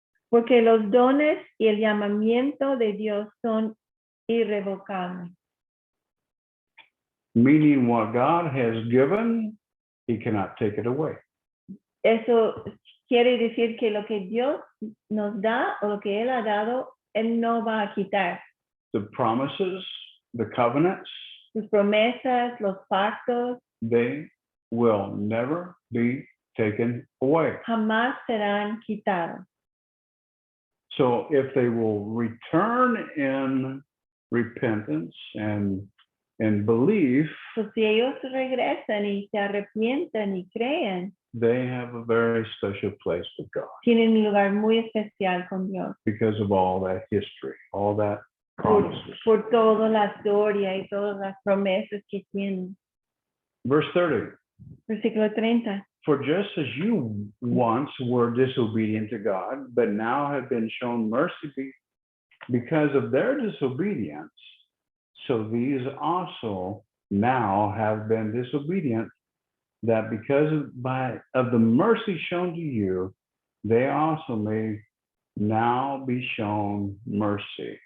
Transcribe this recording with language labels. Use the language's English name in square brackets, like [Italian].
[Spanish] Porque los dones y el llamamiento de Dios son irrevocables. [English] Meaning what God has given, he cannot take it away. [Spanish] Eso quiere decir que lo que Dios nos da o lo que Él ha dado, Él no va a quitar. [English] The promises, the covenants, [Spanish] Sus promesas, los pactos, [English] they will never be taken away. [Spanish] jamás serán quitados. [English] So if they will return in repentance and belief, [Spanish] Pues si ellos regresan y se arrepienten y creen, [English] they have a very special place with God [Spanish] tienen un lugar muy especial con Dios. [English] because of all that history, all that [Spanish] Por, [English] promises. [Spanish] por toda la historia y todas las promesas que tienen. [English] Verse 30, [Spanish] Versículo 30. [English] for just as you once were disobedient to God, but now have been shown mercy because of their disobedience, so these also now have been disobedient, that because of the mercy shown to you, they also may now be shown mercy.